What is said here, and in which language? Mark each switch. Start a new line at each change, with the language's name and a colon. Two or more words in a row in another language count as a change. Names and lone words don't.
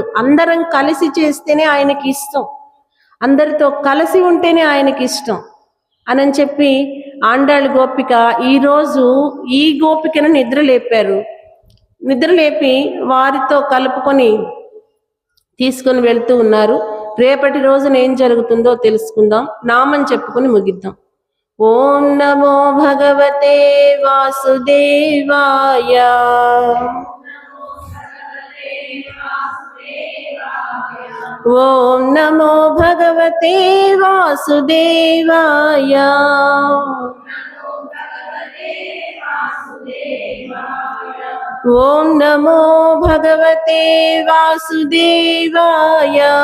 Telugu: అందరం కలిసి చేస్తేనే ఆయనకి ఇష్టం, అందరితో కలిసి ఉంటేనే ఆయనకి ఇష్టం అని చెప్పి ఆండాళ్ గోపిక ఈరోజు ఈ గోపికను నిద్ర లేపారు. నిద్ర లేపి వారితో కలుపుకొని తీసుకొని వెళ్తూ ఉన్నారు. రేపటి రోజున ఏం జరుగుతుందో తెలుసుకుందాం. నామం చెప్పుకొని ముగిద్దాం.
Sanskrit: ఓం నమో భగవతే వాసుదేవాయ. ఓం నమో భగవతే వాసుదేవాయ. ఓం నమో భగవతే వాసుదేవాయ.